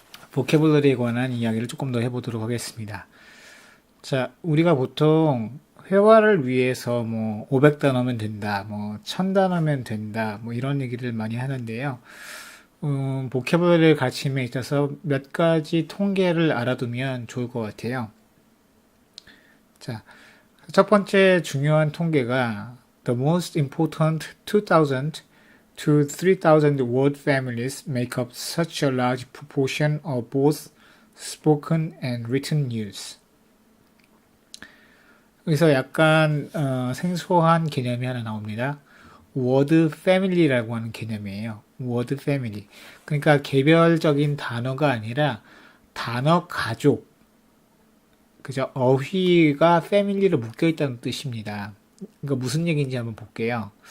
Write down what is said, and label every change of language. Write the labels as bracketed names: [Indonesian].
[Korean] 보캐블러리에 관한 이야기를 조금 더 해보도록 하겠습니다. 자, 우리가 보통 회화를 위해서 뭐 500단어면 된다, 뭐 1000단어면 된다, 뭐 이런 얘기를 많이 하는데요. 보캐블러리를 가르침에 있어서 몇 가지 통계를 알아두면 좋을 것 같아요. 자, 첫 번째 중요한 통계가 [English] The most important 2,000 to 3,000 word families make up such a large proportion of both spoken and written news. [Korean] 여기서 약간 생소한 개념이 하나 나옵니다. word family라고 하는 개념이에요. [English] word family. [Korean] 그러니까 개별적인 단어가 아니라 단어 가족. 그죠? 어휘가 family로 묶여 있다는 뜻입니다. 그러니까 무슨 얘기인지 한번 볼게요.